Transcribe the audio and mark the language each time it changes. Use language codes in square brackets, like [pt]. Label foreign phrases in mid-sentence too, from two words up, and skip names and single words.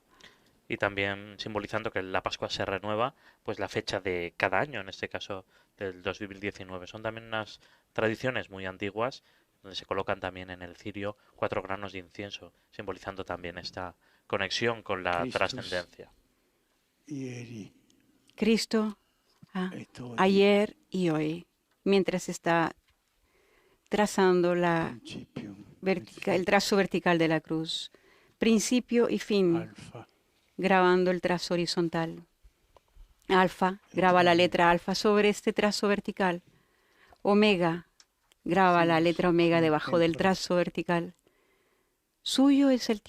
[es] Y también simbolizando que la Pascua se renueva, pues la fecha de cada año, en este caso del 2019. Son también unas tradiciones muy antiguas donde se colocan también en el cirio 4 granos de incienso, simbolizando también esta conexión con la [la] Christus [es] trascendencia. [la] ieri [es] Cristo [la] et hodie [es] ayer y hoy, mientras está trazando [la] principium et [es] el trazo vertical de la cruz, principio y fin, [la] alpha [es] grabando el trazo horizontal. Alfa, graba la letra alfa sobre este trazo vertical. Omega, graba la letra omega debajo del trazo vertical. Suyo es el